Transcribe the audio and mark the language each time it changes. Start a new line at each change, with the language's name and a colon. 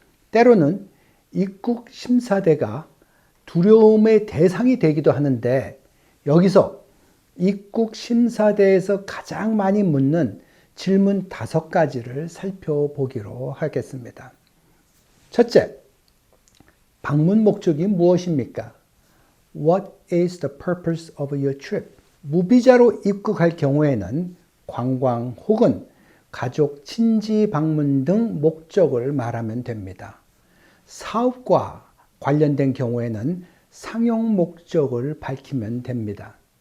Korean: 때로는 입국 심사대가 두려움의 대상이 되기도 하는데, 여기서 입국 심사대에서 가장 많이 묻는 질문 5가지를 살펴보기로 하겠습니다. 첫째, 방문 목적이 무엇입니까?
English: What is the purpose of your trip?
Korean: 무비자로 입국할 경우에는 관광 혹은 가족 친지 방문 등 목적을 말하면 됩니다. 사업과 관련된 경우에는 상용 목적을 밝히면 됩니다.